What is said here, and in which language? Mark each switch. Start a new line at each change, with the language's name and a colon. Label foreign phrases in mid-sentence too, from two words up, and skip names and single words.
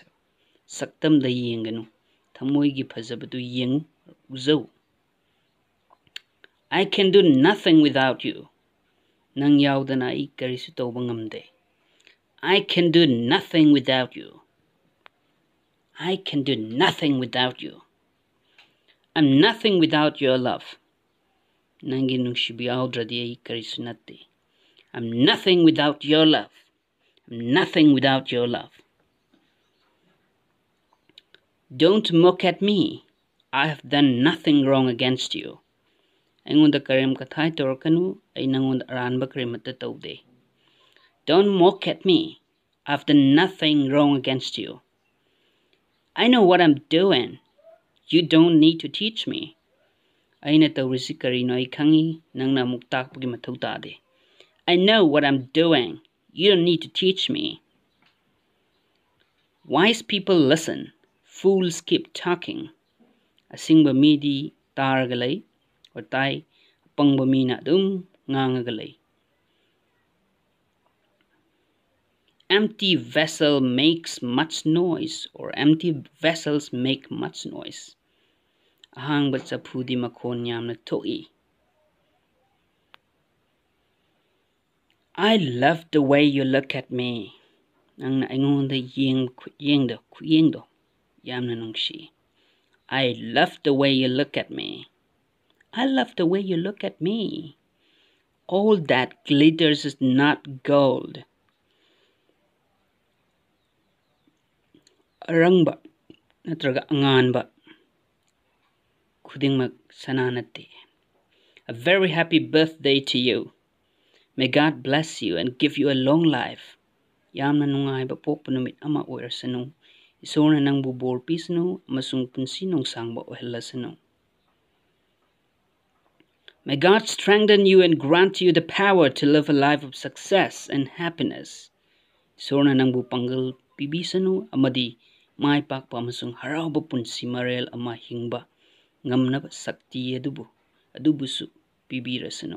Manipuri: Saktam da yenganu. Thamoigi phazabadu yeng uzau.
English: I can do nothing without you.
Manipuri: Nang yaudana ai karisu tauba ngamde.
English: I can do nothing without you. I can do nothing without you. I'm nothing without your love.
Manipuri: Nangi nungshibi audradi ai karisu natte.
English: I'm nothing without your love. I'm nothing without your love. Don't mock at me. I have done nothing wrong against you.
Manipuri: Aingonda karim kathai torakanu ai nangonda aranba karimata taude.
English: Don't mock at me. I've done nothing wrong against you. I know what I'm doing. You don't need to teach me.
Manipuri: Aina tawrisi karino ai khangi nangna amuk takpagi mathau tade.
English: I know what I'm doing. You don't need to teach me. Wise people listen. Fools keep talking.
Manipuri: Asingba midi taragalay or tai pangba mina dum ngangagalay.
English: Empty vessel makes much noise, or empty vessels make much noise.
Manipuri: Ahangba chapudi makon yamna to'i.
English: I love the way you look at me.
Manipuri: Nang aingonda yengdo yamna nungshi.
English: I love the way you look at me. I love the way you look at me. All that glitters is not gold.
Manipuri: Arangba natraga anganba khudingmak sananati.
English: A very happy birthday to you. May God bless you and give you a long life.
Manipuri: Yamna nungay ba popanumit ama oirasanu. Isorna nang bubor pisanu amasung punsi nung sangba ohelasanu.
English: May God strengthen you and grant you the power to live a life of success and happiness.
Manipuri: Isorna nang bupanggal pibisanu amadi mai pakpa amasung harauba punsi marel ama hingba ngamnaba sakti adubusu pibirasanu.